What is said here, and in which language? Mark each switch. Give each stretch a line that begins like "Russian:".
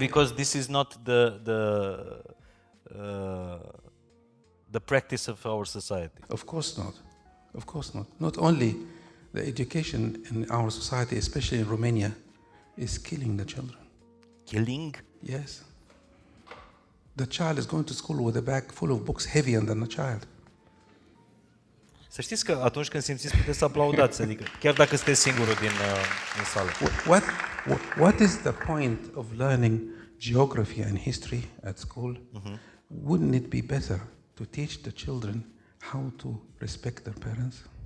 English: Because this is not the practice of our society. Of course not. Of course not. Not only the education in our society, especially in Romania, is killing the children. Killing? Yes. The child is going to school with a bag full of books heavier than the child.
Romanian: Să știți că atunci când simțiți puteți să aplaudați, adică chiar dacă sunteți singurul din sală.
English: What is the point of learning geography and history at school? Wouldn't it be better to teach the children how to respect their parents?